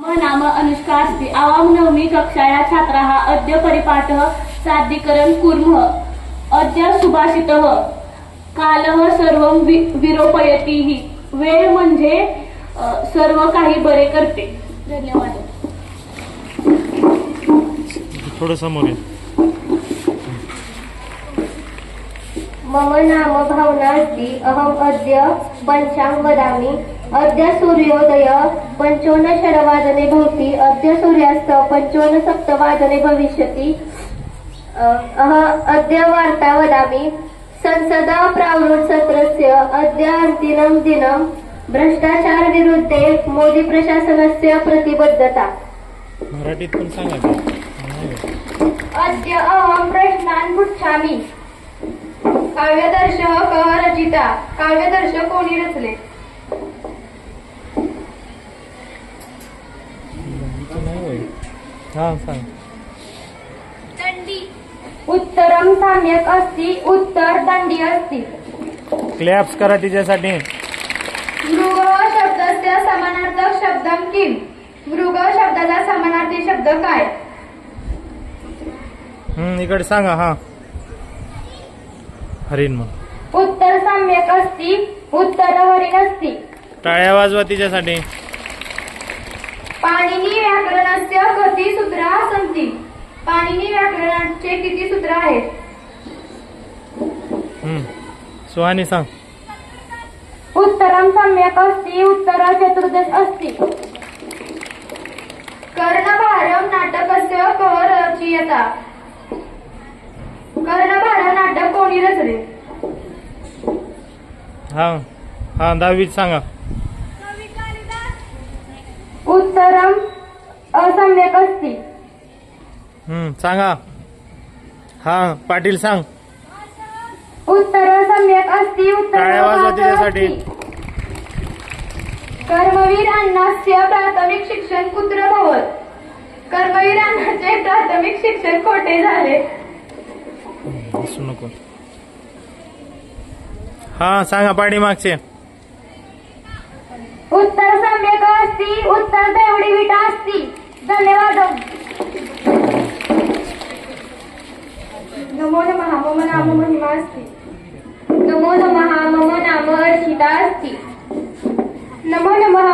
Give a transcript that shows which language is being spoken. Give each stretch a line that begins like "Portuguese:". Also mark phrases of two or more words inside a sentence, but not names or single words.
Sanskrit: नाम अनुष्का अस्ति। आवां नवमी कक्षाया छात्राः अद्य परिपाठः सादरीकरण कुर्मः। अद्य सुभाषितः कालः सर्वं विरूपयति।
Marathi: वेळ म्हणजे सर्व काही बरे करते। धन्यवाद। थोडं समोर ये।
Sanskrit: मम नाम भावना अस्ति। अहम अद्य पंचांग वदामि। अद्य सूर्योदय 55:06 भवति। अद्य सूर्यास्त 55:07 भविष्यति। अद्य वार्ता वदामि। संसद प्रावृत सत्रस्य अद्य अन्तिमं दिनं। भ्रष्टाचार विरुद्धे मोदी प्रशासनस्य प्रतिबद्धता।
Marathi: मराठीत पण सांगा।
Sanskrit: अद्य अहं प्रश्नान् पृच्छामि। काव्यदर्श कः रचिता?
Marathi: काव्यदर्श कोणी रचले? हां सांग।
Sanskrit: दंडी। उत्तरम सम्यक अस्ति। उत्तर दंडी अस्ति।
Marathi: क्लॅप्स करा तिच्यासाठी।
Sanskrit: मृग शब्दस्य समानार्थक शब्दम किम?
Marathi: मृग शब्दाचा समानार्थी शब्द काय? इकडे सांगा। हा हरिण मग।
Sanskrit: उत्तर सम्यक अस्ति। उत्तर हरिण अस्ति।
Marathi: टाळ्या वाजवा तिच्यासाठी।
Sanskrit: पाणिनी व्याकरणस्य कति सूत्राः सन्ति?
Marathi: पाणिनी व्याकरणाचे किती सूत्र आहेत? सुहानी सांग।
Sanskrit: उत्तरम सम्यक अस्ति। उत्तर चतुर्दश अस्ति। कर्णभारम नाटकस्य कः रचयिता?
Marathi: कर्णभारम नाटक कोणी रचले? हा दहावीत सांगा।
Sanskrit: उत्तरम असम्यक अस्ति।
Marathi: सांगा। हा पाटील सांग।
Sanskrit: उत्तर सम्यक अस्ति। उत्तर
Marathi: टाळ्या वाजवा तिच्यासाठी।
Sanskrit: कर्मवीर अण्णास्य प्राथमिक शिक्षण कुत्र भवत?
Marathi: कर्मवीर अण्णाचे प्राथमिक शिक्षण कोठे झाले? नको। हा सांगा पाठीमागचे।
Sanskrit: उत्तर सम्यक अस्ति। उत्तर देवडी विटा अस्ति। धन्यवाद। नमो नमः। मम नाम महिमा अस्ति। नमो नमः। मम नाम अर्चिता अस्ति। नमो नमः।